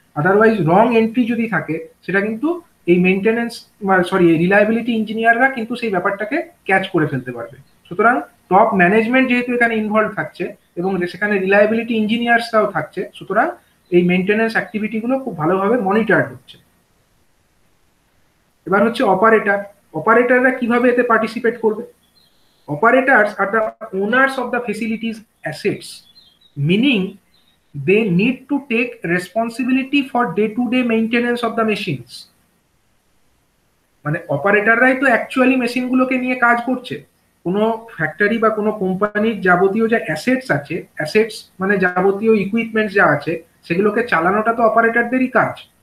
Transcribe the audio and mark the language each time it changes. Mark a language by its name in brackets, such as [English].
[Bangla] Otherwise রং entry যদি থাকে সেটা কিন্তু এই মেনটেনেন্স এই রিলায়েবিলিটি ইঞ্জিনিয়াররা কিন্তু সেই ব্যাপারটাকে ক্যাচ করে ফেলতে পারবে। সুতরাং টপ ম্যানেজমেন্ট যেহেতু এখানে ইনভলভ থাকছে এবং সেখানে রিলায়েবিলিটি ইঞ্জিনিয়ার্সরাও থাকছে, সুতরাং এই মেনটেনেন্স অ্যাক্টিভিটি গুলো খুব ভালোভাবে মনিটর হচ্ছে। এবার হচ্ছে অপারেটররা কিভাবে এতে পার্টিসিপেট করবে। [English] Operators are the owners of the facilities assets, meaning they need to take responsibility for day-to-day maintenance of the machines. [Bangla] মানে অপারেটররাই তো অ্যাকচুয়ালি মেশিনগুলোকে নিয়ে কাজ করছে। কোনো ফ্যাক্টরি বা কোনো কোম্পানির যাবতীয় যে অ্যাসেটস মানে যাবতীয় ইকুইপমেন্টস যা আছে সেগুলোকে চালানোটা তো অপারেটরদেরই কাজ।